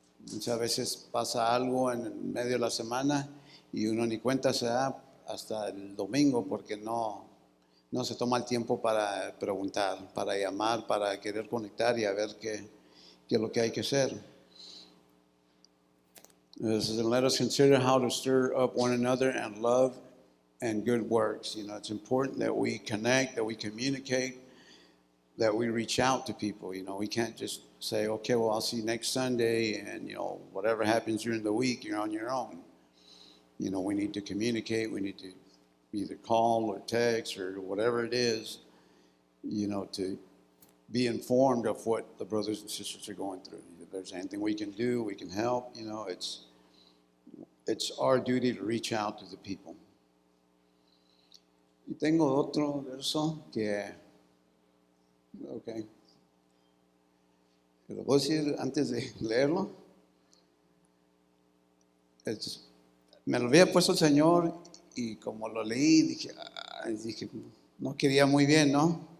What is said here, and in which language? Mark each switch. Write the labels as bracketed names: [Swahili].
[Spanish] Muchas veces pasa algo en medio de la semana y uno ni cuenta se da hasta el domingo porque no no se toma el tiempo para preguntar, para llamar, para querer conectar y a ver qué es lo que hay que hacer. [English] It says, let us consider how to stir up one another in love and good works. You know, it's important that we connect, that we communicate, that we reach out to people. You know, we can't just say, okay, well, I'll see you next Sunday, and, you know, whatever happens during the week, you're on your own. You know, we need to communicate. We need to either call or text or whatever it is, you know, to be informed of what the brothers and sisters are going through. If there's anything we can do, we can help. You know, it's our duty to reach out to the people. [Spanish] Y tengo otro verso que, okay, lo voy a decir antes de leerlo. Me lo había puesto el Señor y como lo leí, dije, no quería muy bien, ¿no?